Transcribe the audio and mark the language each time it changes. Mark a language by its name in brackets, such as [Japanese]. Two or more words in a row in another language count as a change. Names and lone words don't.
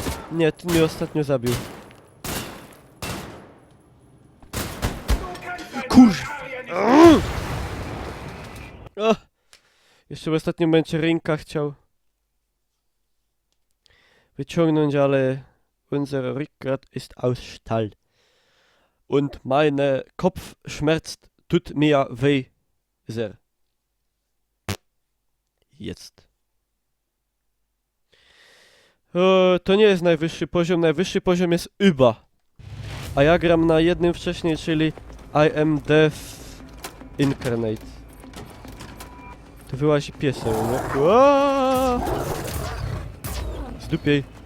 [Polish] Nie, ty mnie ostatnio zabił. Kurwa! O! Jeszcze w ostatnim momencie ręka chciał wyciągnąć, ale [German] unser Rückgrat ist aus Stahl. Und meine Kopf schmerzt, tut mir weh sehr. Jetzt. [Polish] To nie jest najwyższy poziom jest Über. A ja gram na jednym wcześniej, czyli I am Death Incarnate. Tu wyłazi piesek, nie? Zdupiej.